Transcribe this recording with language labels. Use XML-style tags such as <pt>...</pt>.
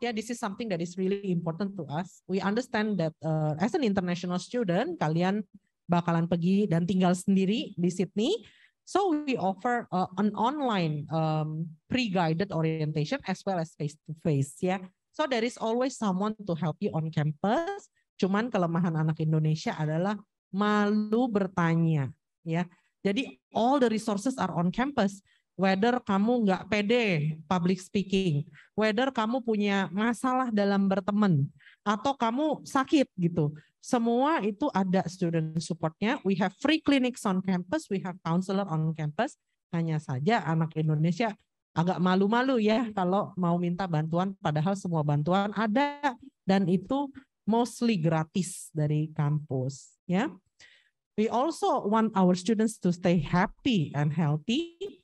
<en>Yeah, this is something that is really important to us. We understand that as an international student,</en> <id>kalian bakalan pergi dan tinggal sendiri di Sydney.</id> <en>So we offer an online pre-guided orientation as well as face-to-face. Yeah, so there is always someone to help you on campus.</en> <id>Cuman kelemahan anak Indonesia adalah malu bertanya. Ya. Jadi</id> <en>all the resources are on campus.</en> <id>Whether kamu nggak pede</id> <en>public speaking,</en> <id>whether kamu punya masalah dalam berteman, atau kamu sakit gitu. Semua itu ada student supportnya.</id> <en>We have free clinics on campus, we have counselor on campus.</en> <id>Hanya saja anak Indonesia agak malu-malu ya kalau mau minta bantuan, padahal semua bantuan ada dan itu mostly gratis dari kampus. Ya.</id> <en>We also want our students to stay happy and healthy.</en>